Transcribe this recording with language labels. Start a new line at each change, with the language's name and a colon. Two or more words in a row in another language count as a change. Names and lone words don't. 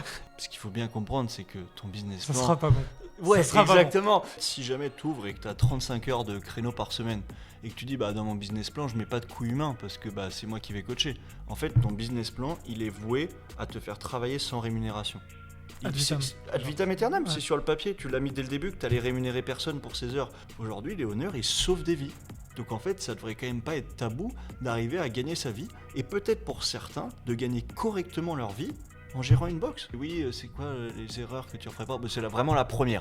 French: Ce qu'il faut bien comprendre, c'est que ton business Ça plan... sera pas bon. Ouais, Ça sera pas exactement. Si jamais tu ouvres et que tu as 35 heures de créneau par semaine et que tu dis bah dans mon business plan, je mets pas de coût humain parce que bah c'est moi qui vais coacher. En fait, ton business plan, il est voué à te faire travailler sans rémunération.
Latin: Ad vitam. Ad vitam aeternam,
French: Ouais. c'est sur le papier, tu l'as mis dès le début que tu allais rémunérer personne pour ces heures. Aujourd'hui, les honneurs, ils sauvent des vies. Donc en fait, ça devrait quand même pas être tabou d'arriver à gagner sa vie et peut-être pour certains de gagner correctement leur vie en gérant une box. Oui, c'est quoi les erreurs que tu referais pas? C'est vraiment la première.